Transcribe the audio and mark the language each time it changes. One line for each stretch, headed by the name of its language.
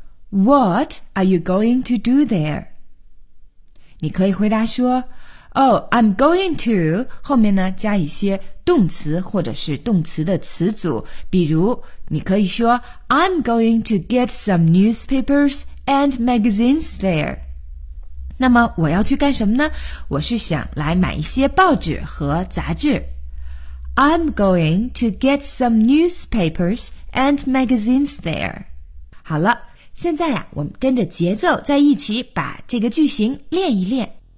English: What are you going to do there?
Chinese: 你可以回答说
English: Oh, I'm going to
Chinese: 后面呢加一些动词或者是动词的词组，比如你可以说
English: I'm going to get some newspapers and magazines there.
Chinese: 那么我要去干什么呢？我是想来买一些报纸和杂志。
English: I'm going to get some newspapers and magazines there.
Chinese: 好了，现在呀，我们跟着节奏在一起把这个句型练一练。